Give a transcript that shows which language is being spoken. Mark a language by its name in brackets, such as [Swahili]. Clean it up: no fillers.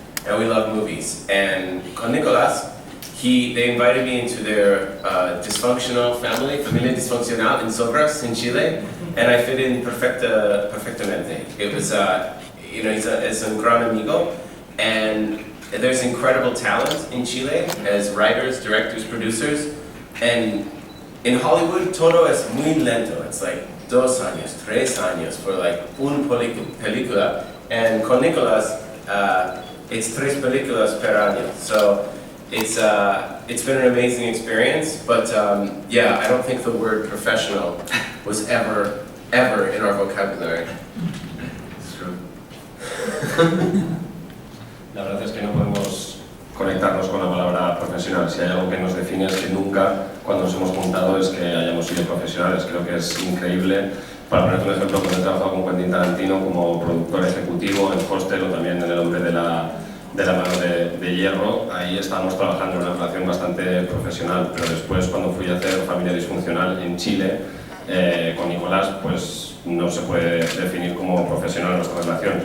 [English] And we love movies. And con Nicolás, they invited me into their dysfunctional family, [Spanish] familia disfuncional [English] in Sobras, in Chile, and I fit in perfectamente. It was, he's a [Spanish] gran amigo, [English] and there's incredible talent in Chile as writers, directors, producers, and in Hollywood, [Spanish] todo es muy lento. [English] It's like [Spanish] 2 años, 3 años [English] for like [Spanish] una película, [English] and con Nicolás, it's [Spanish] 3 películas [English] per año. So it's been an amazing experience, but I don't think the word professional was ever in our vocabulary. It's true. [Spanish] La verdad es que no podemos conectarnos con la palabra profesional. Si hay algo que nos define es que nunca, cuando nos hemos juntado, es que hayamos sido profesionales. Creo que es increíble. Para ponerte un ejemplo, cuando he trabajado con Quentin Tarantino como productor ejecutivo en Hostel o también en El Hombre de la mano de hierro, ahí estábamos trabajando en una relación bastante profesional, pero después cuando fui a hacer Familia Disfuncional en Chile con Nicolás, pues no se puede definir como profesional nuestra relación.